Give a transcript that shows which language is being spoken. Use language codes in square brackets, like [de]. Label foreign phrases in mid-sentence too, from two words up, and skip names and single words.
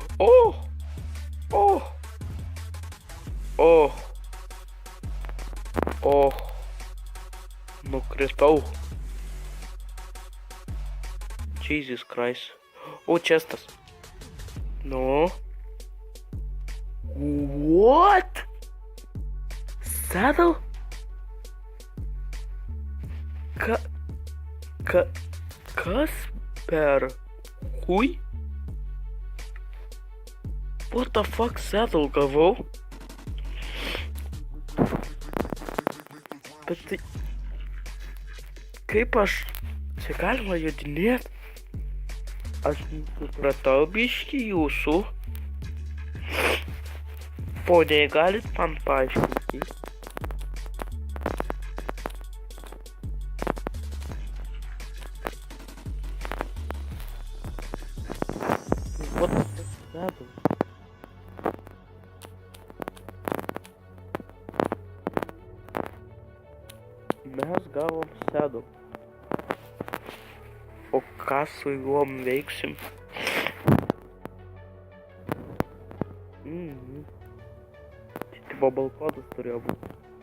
[lt] Nukritau. [en] Jesus Christ. [lt] O, čestas. Nu. [en] What? [lt] Saddle? Kas per hui? [en] What the fuck saddle gavau? [lt] Bet tai... Kaip aš... Čia galima jodinėt? Aš supratau biškį jūsų. Poniai, galit man paaiškinti? [en] What the fuck saddle? [lt] Mes gavom saddle. O ką su juom veiksim? Tipo balkonas turėjo būti.